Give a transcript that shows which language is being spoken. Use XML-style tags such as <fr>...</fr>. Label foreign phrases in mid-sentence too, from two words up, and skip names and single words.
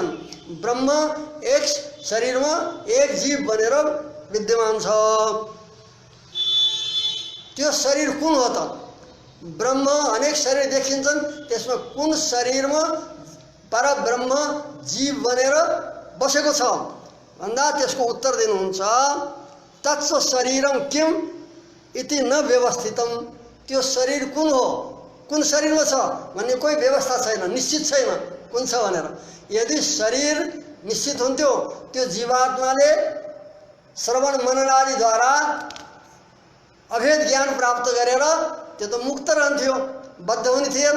<ne>ब्रह्म एक शरीरमा एक जीव बनेर विद्यमान छ। त्यो शरीर कुन हो त? ब्रह्म अनेक शरीर देखिन्छन्, त्यसमा कुन शरीरमा परब्रह्म जीव बनेर बसेको छ भन्दा त्यसको उत्तर दिनुहुन्छ</ne> <sa>तत्स शरीरम किम इति न व्यवस्थितम।</sa> <ne>त्यो शरीर कुन हो, कुन शरीरमा छ भन्ने कोही व्यवस्था छैन, निश्चित छैन कुन छ भनेर। यदि शरीर निश्चित हुन्थ्यो त्यो जीवात्माले श्रवण मनन आदिद्वारा अभेद ज्ञान प्राप्त गरेर त्यो त मुक्त रहन्थ्यो, बद्ध हुने थिएन।</ne>